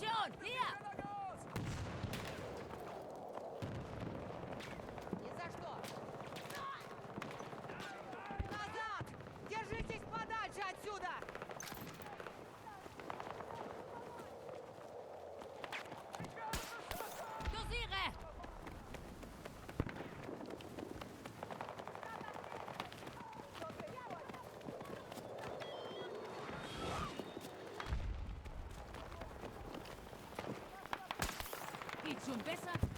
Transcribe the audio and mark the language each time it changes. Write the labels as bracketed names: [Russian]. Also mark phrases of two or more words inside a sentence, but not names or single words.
[German] Munition! Hier! [Russian] Ни за что! Назад! Держитесь подальше отсюда! [German] Dosiere! Geht schon besser?